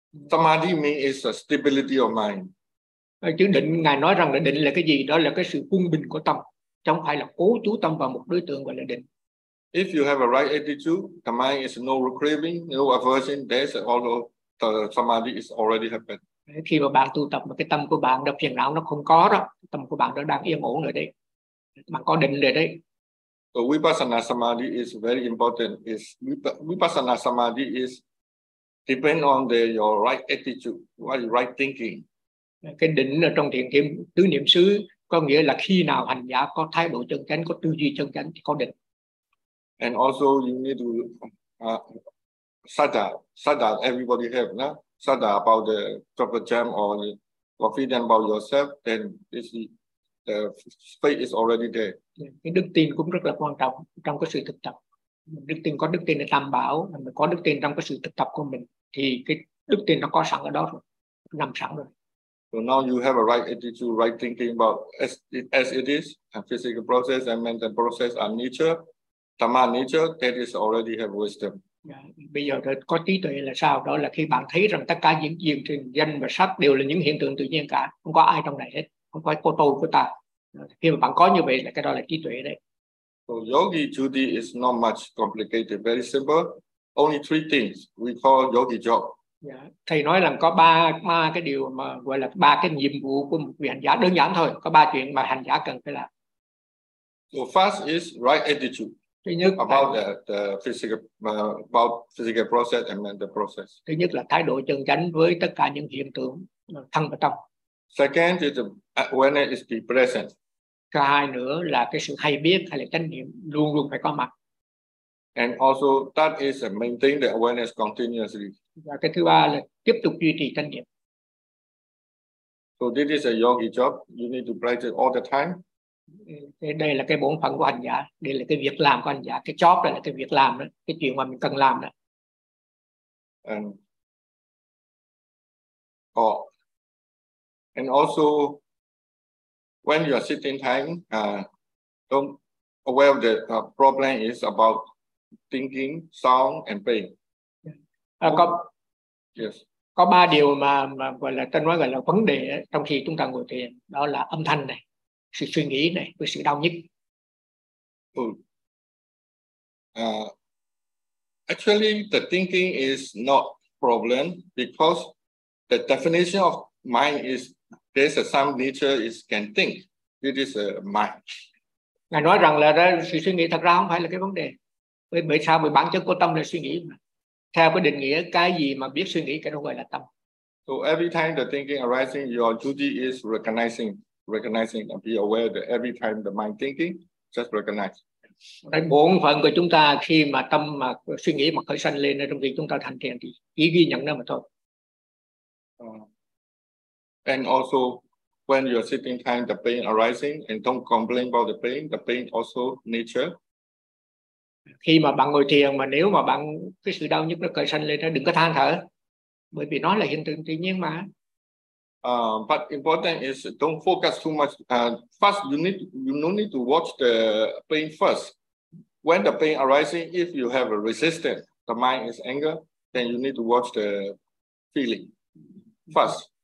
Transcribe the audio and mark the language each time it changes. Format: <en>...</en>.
<en>Samadhi means a stability of mind.</en> <vi>Chứ định ngài nói rằng là định là cái gì? Đó là cái sự quân bình của tâm, không phải là cố chú tâm vào một đối tượng gọi là định.</vi> <en>If you have a right attitude, the mind is no craving, no aversion, there's also the samadhi is already happened.</en> <vi>Khi mà bạn tu tập mà cái tâm của bạn đập phiền não nó không có đó, tâm của bạn nó đang yên ổn rồi đấy. Bạn có định rồi đấy.</vi> <en>So vipassana samadhi is very important. Is vipassana samadhi is depend on your right attitude, what right thinking.</en> <vi>Cái định ở trong thiền kim tứ niệm xứ có nghĩa là khi nào hành giả có thái độ chân chánh, có tư duy chân chánh thì có định.</vi> <en>And also you need to sadha everybody have, no? Sadha about the proper jam or the confidence about yourself, then this the space is already there.</en> <vi>Cái đức tin cũng rất là quan trọng trong cái sự thực tập. Đức tin có đức tin để tam bảo, mình có đức tin trong cái sự thực tập của mình thì cái đức tin nó có sẵn ở đó rồi, nằm sẵn rồi.</vi> <en>So now you have a right attitude, right thinking about as it is, and physical process and mental process are nature. Tama nature, that is already have wisdom.</en> <vi>Yeah. Bây giờ có trí tuệ là sao? Đó là khi bạn thấy rằng tất cả những diễn trình danh và sắc đều là những hiện tượng tự nhiên cả, không có ai trong này hết, không phải cô tôi của ta. Khi mà bạn có như vậy là cái đó là trí tuệ đấy.</vi> <en>So yogi duty is not much complicated, very simple. Only three things we call yogi job. Yeah.</en> <vi>Thầy nói rằng có ba cái điều mà gọi là ba cái nhiệm vụ của một vị hành giả đơn giản thôi. Có ba chuyện mà hành giả cần phải làm.</vi> <en>So first is right attitude.</en> <vi>Thứ nhất</vi> <en>about the physical about physical process and mental process.</en> <vi>Thứ nhất là thái độ chân chánh với tất cả những hiện tượng thân và tâm.</vi> <en>Second is the awareness is the presence.</en> <vi>Thứ hai nữa là cái sự hay biết hay là chánh niệm luôn luôn phải có mặt.</vi> <en>And also that is maintain the awareness continuously.</en> <vi>Và cái thứ ba là tiếp tục duy trì chánh niệm.</vi> <en>So this is a yogi job. You need to practice all the time.</en> <vi>Đây là cái bổn phận của hành giả, đây là cái việc làm của hành giả, cái job đây là cái việc làm đó, cái chuyện mà mình cần làm đó.</vi> <en>And also when you are sitting time, don't aware that the problem is about thinking, sound and pain.</en> <vi>Có ba điều mà gọi là tên nói gọi là vấn đề trong khi chúng ta ngồi thiền, đó là âm thanh này, sự suy nghĩ này với sự đau nhức.</vi> <en>Actually the thinking is not problem because the definition of mind is there's some nature is can think. It is a mind.</en> <vi>Ngài nói rằng là sự suy nghĩ thật ra không phải là cái vấn đề. Bởi sao? Bởi bản chất của tâm là suy nghĩ mà. Theo cái định nghĩa cái gì mà biết suy nghĩ cái đó gọi là tâm.</vi> <en>So every time the thinking arising, your duty is recognizing and be aware that every time the mind thinking, just recognize.</en> <vi>Đấy, bổn phận của chúng ta khi mà tâm mà suy nghĩ mà khởi sanh lên trong việc chúng ta thành thiền thì chỉ ghi nhận nó mà thôi.</vi> <en>And also when you're sitting time the pain arising and don't complain about the pain also nature.</en> <vi>Khi mà bạn ngồi thiền mà nếu mà bạn cái sự đau nhức nó khởi sanh lên đó đừng có than thở bởi vì nó là hiện tượng tự nhiên mà.</vi> <en>But important is don't focus too much. First you need to watch the pain first. When the pain arising, if you have a resistance, the mind is anger, then you need to watch the feeling first.</en>